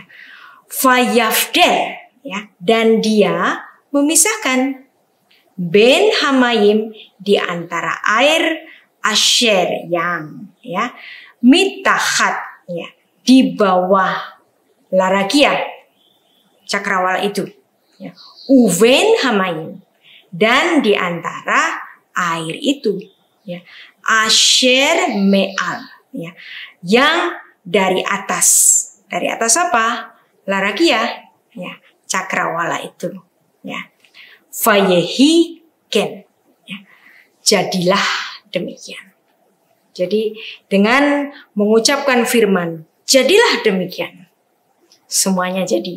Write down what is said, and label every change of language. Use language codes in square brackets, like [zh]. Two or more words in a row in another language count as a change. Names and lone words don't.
[id] Fayafdel, ya, dan dia memisahkan. [he] בין המים, [id] di antara air asher yang, ya, mitachat, ya, di bawah larakia cakrawala itu, ya. [he] ובין המים, [id] dan di antara air itu, ya, [he] אשר מעל, [id] ya, yang dari atas apa? Larakia, ya, cakrawala itu, ya. [he] ויהי כן, [id] ya. Jadilah demikian. Jadi dengan mengucapkan firman jadilah demikian, semuanya jadi.